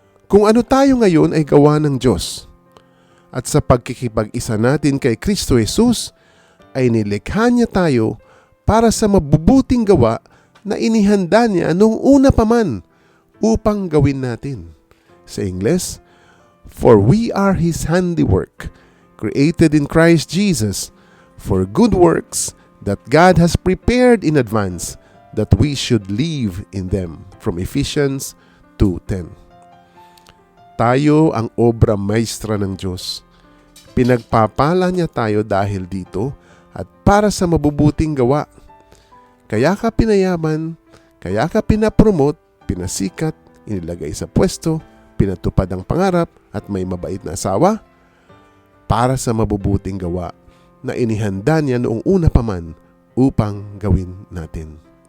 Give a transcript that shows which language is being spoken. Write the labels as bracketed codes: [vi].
[tl] Kung ano tayo ngayon ay gawa ng Diyos, at sa pagkikipag-isa natin kay Kristo Jesus, ay nilikha niya tayo para sa mabubuting gawa na inihanda niya nung una pa man upang gawin natin. Sa Ingles, [en] for we are His handiwork, created in Christ Jesus, for good works that God has prepared in advance that we should live in them. From Ephesians 2:10. [tl] Tayo ang obra maestra ng Diyos. Pinagpapala niya tayo dahil dito at para sa mabubuting gawa. Kaya ka pinayaman, kaya ka pinapromote, pinasikat, inilagay sa pwesto, pinatupad ang pangarap at may mabait na asawa para sa mabubuting gawa na inihanda niya noong una pa man upang gawin natin.